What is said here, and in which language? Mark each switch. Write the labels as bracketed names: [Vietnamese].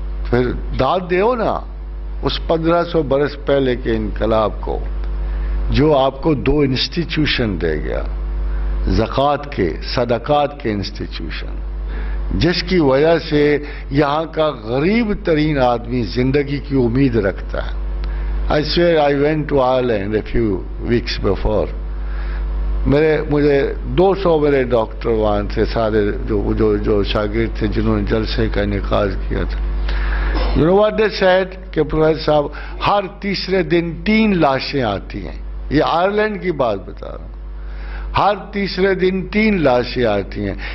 [Urdu] پھر داد دیو نا اس 1500 برس پہلے کے انقلاب کو، جو آپ کو 2 انسٹیٹیوشن دے گیا، زکوٰۃ کے، صدقات کے انسٹیٹیوشن، جس کی وجہ سے یہاں کا غریب ترین آدمی زندگی کی امید رکھتا ہے. [English] I swear I went to Ireland a few weeks before. [Urdu] مجھے 200 میرے ڈاکٹر وہاں تھے، سارے جو شاگرد تھے جنہوں نے جلسے کا انعقاد کیا تھا. [English] You know what they said [Urdu] کہ پروفیسر صاحب ہر تیسرے دن 3 لاشیں آتی ہیں. یہ آئرلینڈ کی بات بتا رہا ہوں. ہر تیسرے دن 3 لاشیں آتی ہیں.